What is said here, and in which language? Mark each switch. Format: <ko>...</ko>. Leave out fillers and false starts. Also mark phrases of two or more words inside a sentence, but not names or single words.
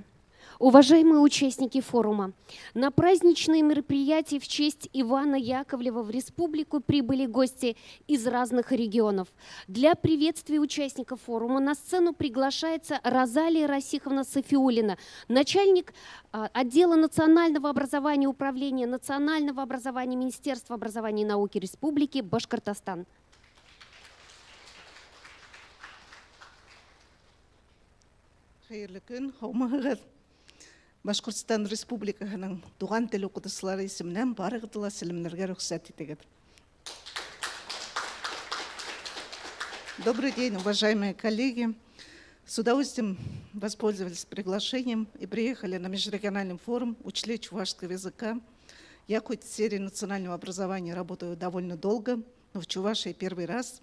<ru>Уважаемые участники форума, на праздничные мероприятия в честь Ивана Яковлева в республику прибыли гости из разных регионов. Для приветствия участников форума на сцену приглашается Розалия Расиховна Сафиуллина, начальник отдела национального образования Управления национального образования Министерства образования и науки Республики Башкортостан.</ru> <ba>Хайырлы көн, һаумыгыз. Башкортстан Республикасының туган тел укытучылары исеменнән барыгызга сәламләргә рөхсәт итегез.</ba> <ru>Добрый день, уважаемые коллеги. С удовольствием воспользовались приглашением и приехали на межрегиональный форум учителей чувашского языка. Я хоть в сфере национального образования работаю довольно долго, но в Чувашии первый раз.</ru>